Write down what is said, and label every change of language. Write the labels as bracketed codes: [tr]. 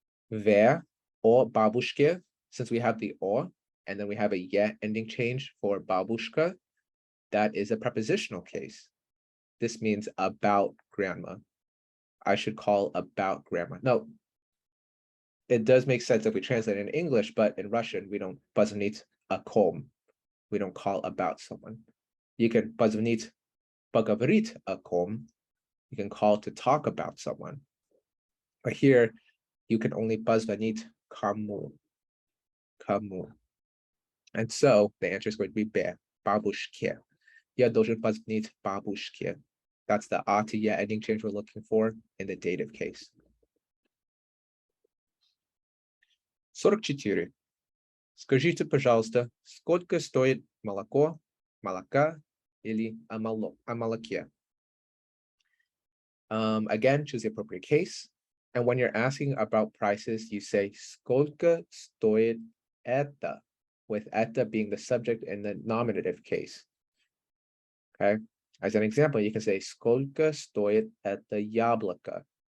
[en] Ver or babushke, since we have the or, and then we have a ye ending change for babushka, that is a prepositional case. This means about grandma. I should call about grandma. No, it does make sense if we translate it in English, but in Russian, we don't [ru] позвонить о ком. [en] We don't call about someone. You can [ru] позвонить поговорить о ком. [en] You can call to talk about someone. But here, you can only [ru] позвонить кому. Кому. [en] And so the answer is going to be бабушке. [ru] Я должен позвонить бабушке. [en] That's the to ye ending change we're looking for in the dative case. 44. [ru] Скажите, пожалуйста, сколько стоит молока или о молоке? [en] Again, choose the appropriate case. And when you're asking about prices, you say [ru] сколько стоит это, [en] with это being the subject in the nominative case. Okay. As an example, you can say [ru] сколько стоит это яблоко.